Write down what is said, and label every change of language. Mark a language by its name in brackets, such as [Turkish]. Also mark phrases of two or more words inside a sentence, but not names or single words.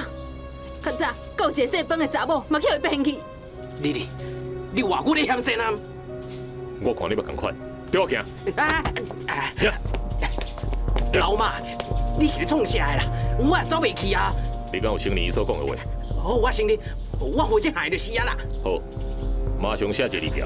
[Min Nan Chinese] 较早，搁有一个姓方的查某，嘛去互伊骗去。你偌久咧嫌谁啊？我看你要共款，对我行。老妈，你是咧创啥的啦？我也走袂去啊！你敢有承认伊所讲的话？好，我承认，我负责害就是啊啦。好，马上写一个字条。